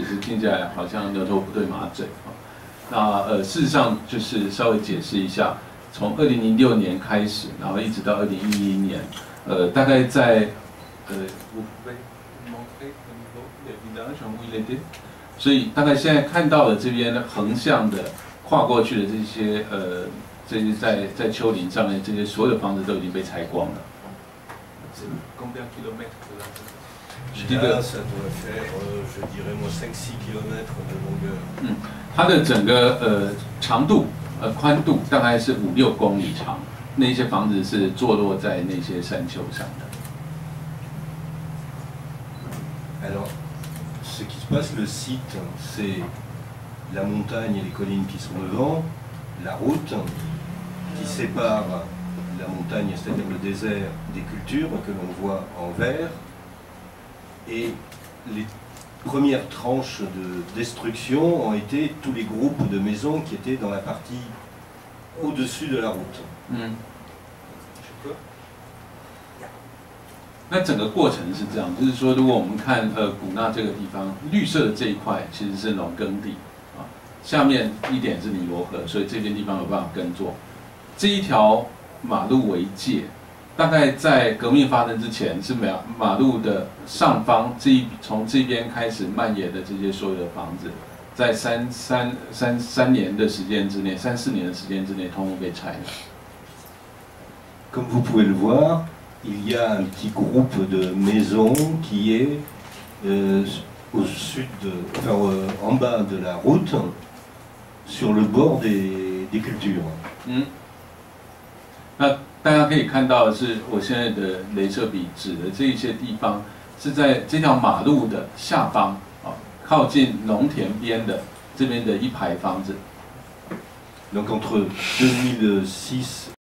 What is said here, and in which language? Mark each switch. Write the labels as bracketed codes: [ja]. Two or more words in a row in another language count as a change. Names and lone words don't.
[zh] 就听起来好像牛头不对马嘴啊。那事实上就是稍微解释一下，从2006年开始，然后一直到2011年，大概在所以大概现在看到的这边横向的跨过去的这些这些在丘陵上面这些所有的房子都已经被拆光了。 [fr] 这个 ça doit faire, je dirais moi 5-6 kilomètres de longueur. [zh] 它的整个长度宽度大概是5-6公里长，那些房子是坐落在那些山丘上的。 [fr] Alors, ce qui se passe, le site, c'est la montagne et les collines qui sont devant, la route qui sépare la montagne, c'est-à-dire le désert, des cultures que l'on voit en vert, et les premières tranches de destruction ont été tous les groupes de maisons qui étaient dans la partie au-dessus de la route. [zh] 那整个过程是这样，就是说，如果我们看古纳这个地方，绿色的这一块其实是农耕地啊，下面一点是尼罗河，所以这边地方有办法耕作。这一条马路为界，大概在革命发生之前是马路的上方从这边开始蔓延的这些所有的房子，在3年的时间之内，3-4年的时间之内，通通被拆了。 [fr] Comme vous pouvez le voir, il y a un petit groupe de maisons qui est au sud, en bas de la route, sur le bord des cultures. [zh] 那大家可以看到的是，我现在的雷射笔指的这一些地方，是在这条马路的下方啊，靠近农田边的这边的一排房子。 Donc entre 2006